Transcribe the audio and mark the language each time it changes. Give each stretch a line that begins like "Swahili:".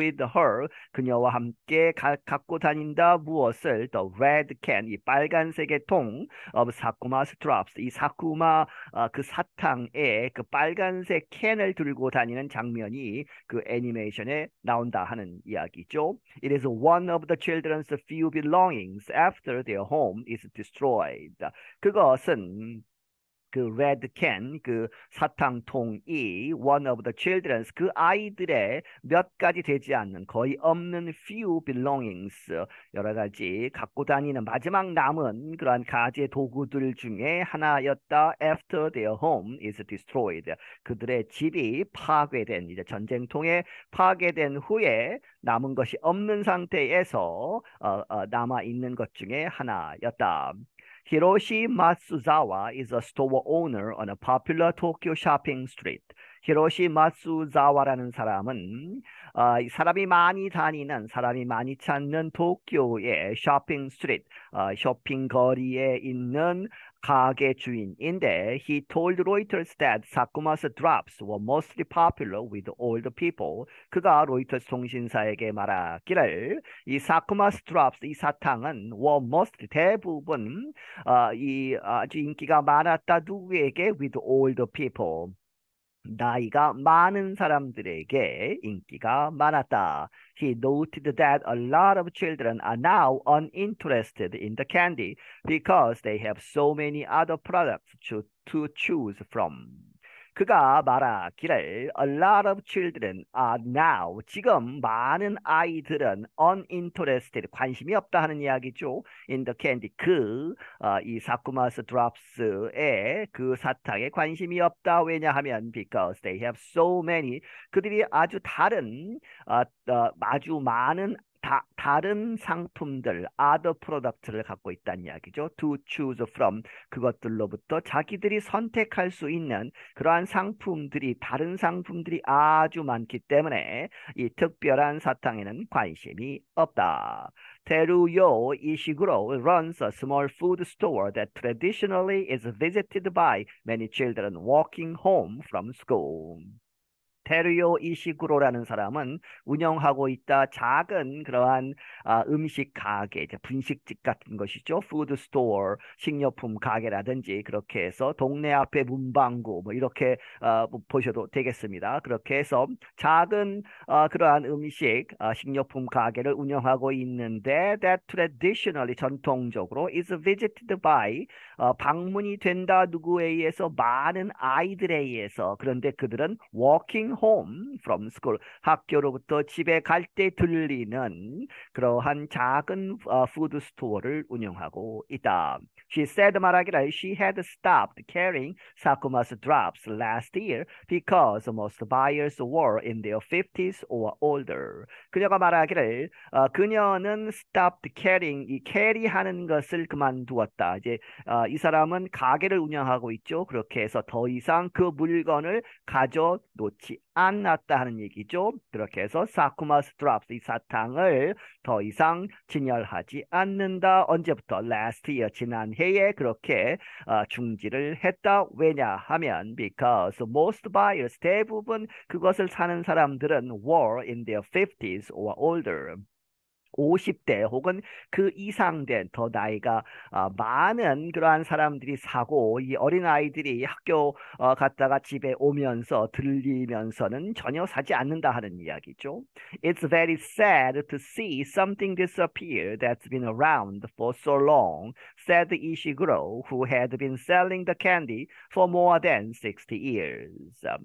English: With her
Korean: 그녀와 함께 갖고 다닌다 무엇을
English: the red can
Korean: 이 빨간색의 통 of 사쿠마's drops 이 사쿠마 그 사탕에 그 빨간색 캔을 들고 다니는 장면이 그 애니메이션에 나온다 하는 이야기죠.
English: It is one of the children's few belongings after their home is destroyed.
Korean: 그것은 그 red can, 그 사탕통이
English: one of the children's,
Korean: 그 아이들의 몇 가지 되지 않는, 거의 없는
English: few belongings,
Korean: 여러 가지 갖고 다니는 마지막 남은 그러한 가재 도구들 중에 하나였다.
English: After their home is destroyed.
Korean: 그들의 집이 파괴된, 이제 전쟁통에 파괴된 후에 남은 것이 없는 상태에서 남아 있는 것 중에 하나였다.
English: Hiroshi Matsuzawa is a store owner on a popular Tokyo shopping street.
Korean: 히로시 마츠자와라는 사람은 사람이 많이 다니는, 사람이 많이 찾는 도쿄의 쇼핑 스트리트, 쇼핑 거리에 있는 가게 주인인데
English: he told Reuters that Sakuma's drops were mostly popular with older people.
Korean: 그가 로이터스 통신사에게 말하기를 이 사쿠마's drops, 이 사탕은
English: were mostly
Korean: 대부분 이 아주 인기가 많았다. 누구에게?
English: With older people.
Korean: 나이가 많은 사람들에게 인기가 많았다.
English: He noted that a lot of children are now uninterested in the candy because they have so many other products to choose from.
Korean: 그가 말하기를
English: A lot of children are now
Korean: 지금 많은 아이들은
English: uninterested
Korean: 관심이 없다 하는 이야기죠.
English: In the candy
Korean: 이 사쿠마스 드롭스의 그 사탕에 관심이 없다. 왜냐하면
English: because they have so many
Korean: 그들이 아주 다른 아주 많은 다른 상품들, other product를 갖고 있다는 이야기죠.
English: To choose from
Korean: 그것들로부터 자기들이 선택할 수 있는 그러한 상품들이 다른 상품들이 아주 많기 때문에 이 특별한 사탕에는 관심이 없다.
English: 테루요 이시구로 runs a small food store that traditionally is visited by many children walking home from school.
Korean: 테르요 이시구로라는 사람은 운영하고 있다 작은 그러한 음식 가게, 이제 분식집 같은 것이죠. 푸드 스토어, 식료품 가게라든지 그렇게 해서 동네 앞에 문방구 뭐 이렇게 보셔도 되겠습니다. 그렇게 해서 작은 그러한 음식, 식료품 가게를 운영하고 있는데
English: that traditionally
Korean: 전통적으로
English: is visited by
Korean: 방문이 된다 누구에 의해서 많은 아이들에 의해서 그런데 그들은 walking
English: home from school,
Korean: 학교로부터 집에 갈 때 들리는 그러한 작은 푸드 스토어를 운영하고 있다.
English: She said
Korean: 말하기를
English: she had stopped carrying Sakuma's drops last year because most buyers were in their 50s or older.
Korean: 그녀가 말하기를 그녀는
English: stopped carrying,
Korean: 이 캐리하는 것을 그만두었다. 이제 이 사람은 가게를 운영하고 있죠. 그렇게 해서 더 이상 그 물건을 가져 놓지 않았다 하는 얘기죠. 그렇게 해서 사쿠마스 drops, 이 사탕을 더 이상 진열하지 않는다. 언제부터?
English: Last year,
Korean: 지난해에 그렇게 중지를 했다. 왜냐하면
English: because most buyers,
Korean: 대부분 그것을 사는 사람들은
English: were in their 50s or older.
Korean: 50대 혹은 그 이상 된 더 나이가 많은 그러한 사람들이 사고 이 어린아이들이 학교 갔다가 집에 오면서 들리면서는 전혀 사지 않는다 하는 이야기죠.
English: It's very sad to see something disappear that's been around for so long, said Ishiguro, who had been selling the candy for more than 60 years.